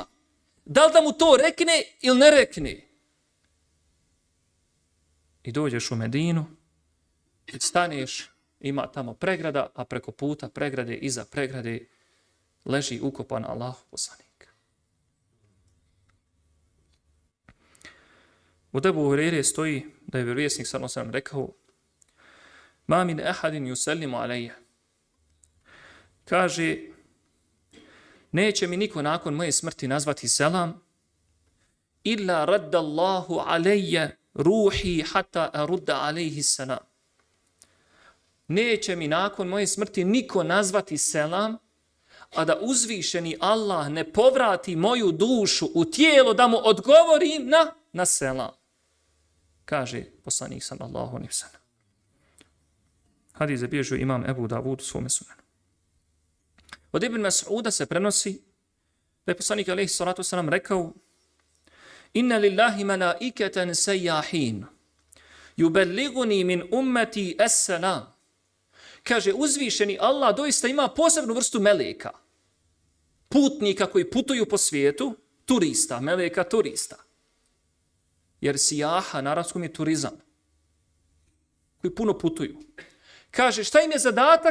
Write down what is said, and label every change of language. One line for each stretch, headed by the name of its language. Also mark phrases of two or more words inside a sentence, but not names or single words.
Bosnian: Da li da mu to rekne ili ne rekne? I dođeš u Medinu, staneš, ima tamo pregrada, a preko puta pregrade, iza pregrade, leži ukopan Allahov poslanik. U Ebu Hureyre stoji da je vjerovjesnik
Arabic: صلى الله عليه وسلم
Bosnian: rekao:
Arabic: ما من أحد يسلم علي.
Bosnian: Kaže, neće mi niko nakon moje smrti nazvati selam,
Arabic: إلا رد الله علي روحي حتى أرد عليه السلام.
Bosnian: Neće mi nakon moje smrti niko nazvati selam, a da uzvišeni Allah ne povrati moju dušu u tijelo da mu odgovorim na selam. Kaže poslanik
Arabic: صلى الله عليه وسلم.
Bosnian: Hadis zabilježio imam Ebu Davud u svome sunanu. Od Ibn Mas'uda se prenosi da je poslanik
Arabic: عليه الصلاة والسلام
Bosnian: rekao:
Arabic: إن لله ملائكة سياحين يبلغوني من أمتي السلام.
Bosnian: Kaže, uzvišeni Allah doista ima posebnu vrstu meleka, putnika koji putuju po svijetu, turista, meleka turista. Jer sijaha na arapskom je turizam, koji puno putuju. Kaže, šta im je zadatak?